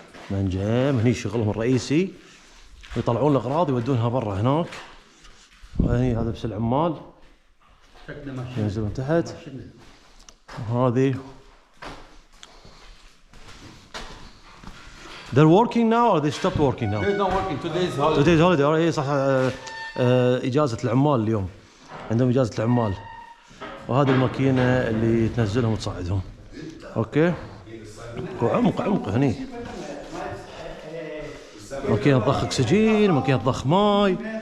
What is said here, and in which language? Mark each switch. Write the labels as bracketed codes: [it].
[ar] منجم هني شغلهم الرئيسي، يطلعون الاغراض يودونها برا هناك. وهني هذا بس العمال ينزلون تحت. وهذه [en] they're working now or they stopped working now? They're not working. Today's holiday. Today's holiday. [ar] اي صح. اجازة العمال اليوم، عندهم اجازة العمال. وهذه الماكينة اللي تنزلهم وتصعدهم. اوكي. وعمق هني. ماكينة ضخ اكسجين، ماكينة ضخ ماي.